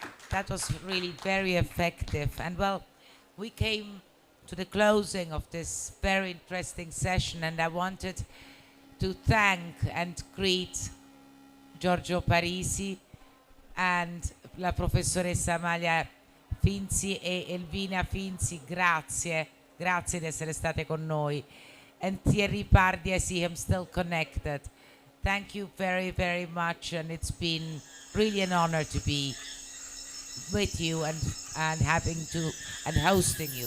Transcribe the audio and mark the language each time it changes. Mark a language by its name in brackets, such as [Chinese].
[English] That was really very effective. And well, we came to the closing of this very interesting session, and I wanted to thank and greet Giorgio Parisi and [Italian] la professoressa [English] Amalia Finzi e Elvina Finzi. [Italian] Grazie di essere state con noi. [English] And Thierry Pardi, I see him still connected. Thank you very, very much, and it's been really an honor to be with you and having to and hosting you.